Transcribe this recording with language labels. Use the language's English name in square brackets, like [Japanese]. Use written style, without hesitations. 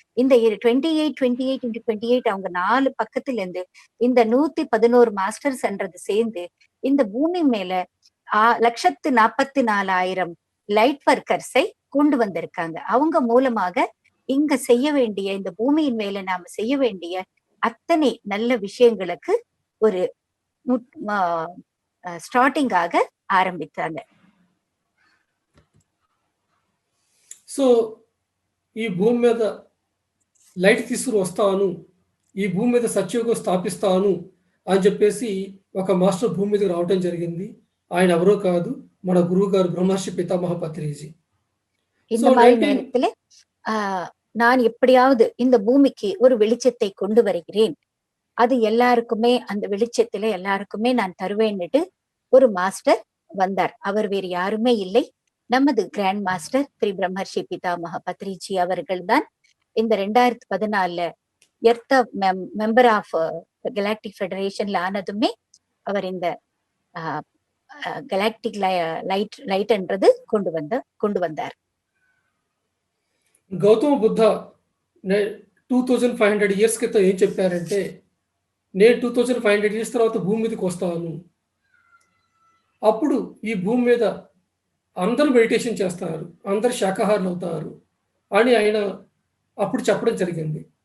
[Tamil] இந்த 28 அவங்க 4 பக்கத்துல இருந்து இந்த 111 மாஸ்டர்ஸ்ன்றது சேர்ந்து இந்த பூமி மேல 1,44,000 லைட் ஒர்க்கர்ஸை கொண்டு வந்திருக்காங்க. அவங்க மூலமாக இங்க செய்ய வேண்டிய இந்த பூமியின் மேல நாம செய்ய வேண்டிய அத்தனை நல்ல விஷயங்களுக்கு ஒரு ஸ்டார்டிங்காக ஆரம்பித்தாங்க. [Telugu] సో ఈ భూమి మీద లైట్ తీసుకుని వస్తాను, ఈ భూమి మీద సత్యయుగం స్థాపిస్తాను అని చెప్పేసి ఒక మాస్టర్ భూమి మీదకి రావటం జరిగింది. ఆయన ఎవరో కాదు, మన గురువు గారు బ్రహ్మర్షి పితామహ పత్రిజీ. [Tamil] இந்த மாதிரி நேரத்துல நான் எப்படியாவது இந்த பூமிக்கு ஒரு வெளிச்சத்தை கொண்டு வருகிறேன், அது எல்லாருக்குமே அந்த வெளிச்சத்துல எல்லாருக்குமே நான் தருவேன்னுட்டு ஒரு மாஸ்டர் வந்தார். அவர் வேறு யாருமே இல்லை, நமது கிராண்ட் மாஸ்டர் ஸ்ரீ பிரம்மர்ஷி பிதாமக பத்ரிஜி அவர்கள் தான். இந்த 2014 எர்த் மெம்பர் ஆஃப் கெலாக்டிக் ஃபெடரேஷன்ல ஆனதுமே அவர் இந்த கெலாக்டிக் லைட்ன்றது கொண்டு வந்தார். [Telugu] గౌతమ బుద్ధ 2500 ఇయర్స్ క్రితం ఏం చెప్పారంటే, నేను 2500 ఇయర్స్ తర్వాత భూమి మీదకి వస్తాను, అప్పుడు ఈ భూమి మీద అందరూ మెడిటేషన్ చేస్తారు, అందరు శాకాహారులు అవుతారు అని ఆయన అప్పుడు చెప్పడం జరిగింది.